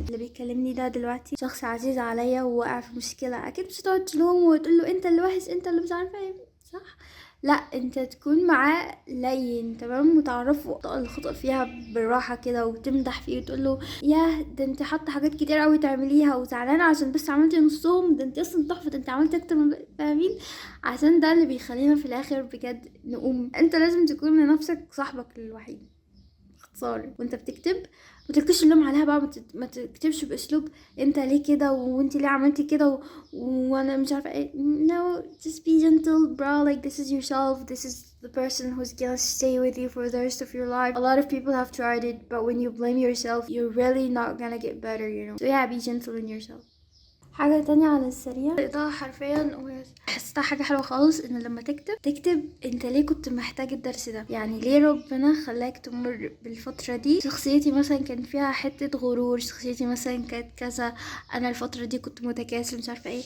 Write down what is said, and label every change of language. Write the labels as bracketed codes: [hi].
[ar] اللي بيكلمني ده دلوقتي شخص عزيز عليا وواقع في مشكله، اكيد مش هتقعد تلومه وتقول له انت اللي وحش، انت اللي مش عارفه ايه، صح؟ لا، انت تكون معاه لين، تمام، وتعرفه الخطأ فيها بالراحه كده، وتمدح فيه وتقول له ياه ده انت حاطه حاجات كتير قوي تعمليها وزعلانه عشان بس عملتي نصهم، ده انت اصلا تحفه، ده انت عملتي اكتر من فاهمين؟ عشان ده اللي بيخلينا في الاخر بجد نقوم. انت لازم تكون لنفسك صاحبك الوحيد اختصار. وانت بتكتب ما تلقيش اللوم عليها بقى، ما تكتبش باسلوب انت ليه كده وانت ليه عملتي كده وانا مش عارفه ايه. [en] no, just be gentle bro, like this is yourself, this is the person who's gonna stay with you for the rest of your life. A lot of people have tried it, but when you blame yourself you're really not gonna get better, you know. So yeah, be gentle in yourself. [ar] حاجة تانية على السريع قريتها حرفيا وحسيتها حاجة حلوة خالص، ان لما تكتب انت ليه كنت محتاج الدرس ده، يعني ليه ربنا خلاك تمر بالفترة دي. شخصيتي مثلا كان فيها حتة غرور، شخصيتي مثلا كانت كذا، انا الفترة دي كنت متكاسل مش عارفة ايه.